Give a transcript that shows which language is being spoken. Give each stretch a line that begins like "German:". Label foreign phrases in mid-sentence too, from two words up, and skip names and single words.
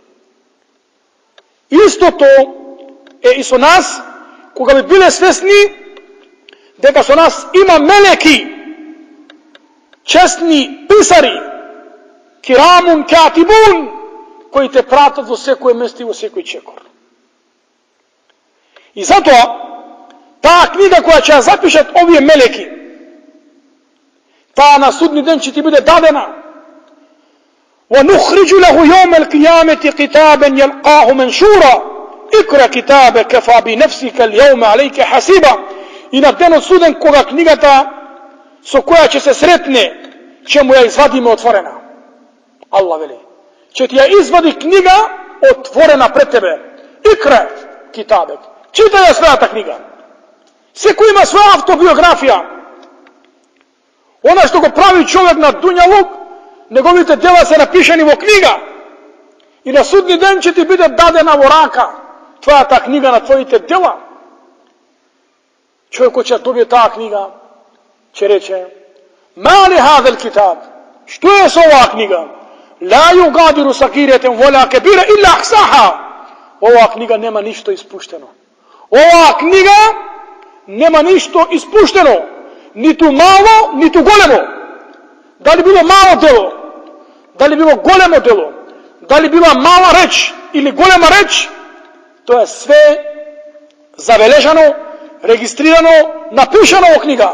Macedonian: Истото е и со нас, кога би биле свесни дека со нас има мелеки, честни писари,
Arabic: كرام كاتبون,
Macedonian: кои те пратат во секој место и во секој чекор. И затоа, таа книга која ќе ја запишат овие мелеки, таа на судни ден ќе ти биде дадена.
Arabic: وَنُخْرِجُ لَهُ يَوْمَ الْقِيَامَةِ كِتَابًا يَلْقَاهُ مَنْشُورًا اقْرَأْ كِتَابَكَ كَفَى بِنَفْسِكَ الْيَوْمَ عَلَيْكَ حَسِيبًا.
Macedonian: И на денот суден, кога книгата со која ќе се сретне, ќе му ја извадиме отворена. Аллах вели, ќе ти ја извади книга отворена пред тебе.
Arabic: اقرأ كتابك.
Macedonian: Читај ја својата книга. Секој има своја автобиографија. Она што го прави човек на дуњалук, неговите дела се напишани во книга. И на судни ден ќе ти биде дадена во рака твојата книга на твоите дела. Човекот ќе добие таа книга, ќе рече:
Arabic: "ما لهذا الكتاب?"
Macedonian: Што е со оваа книга?
Arabic: "لا يغادر صغيرة ولا كبيرة إلا أحصاها."
Macedonian: Оваа книга нема ништо испуштено. Оваа книга нема ништо испуштено, ниту мало, ниту големо. Дали било мало дело, дали било големо дело, дали била мала реч или голема реч, тоа е све забележано, регистрирано, напишано во книга.